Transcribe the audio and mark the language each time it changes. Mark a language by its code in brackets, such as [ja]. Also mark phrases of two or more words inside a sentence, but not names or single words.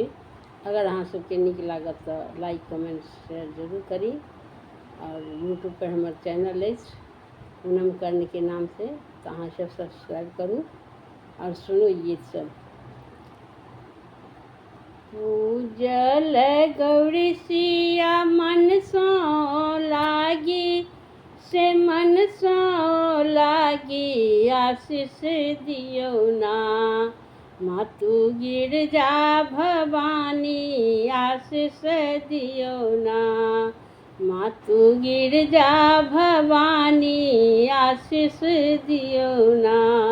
[mai] अगर अहाँ सबके नीक लागत तो [en] like comment share [mai] जरूर करी। और यूट्यूब पर हमार चैनल अछि पूनम कर्ण के नाम से, तो अहाँ सब सब्सक्राइब करू और सुनू गीत सब। पूजल गौरी सिया मन सो लागी, से मन सो लागी आशीष दियो ना। मातु गिरजा भवानी आशीष दियो ना। मातु गिरजा भवानी आशीष दियो ना।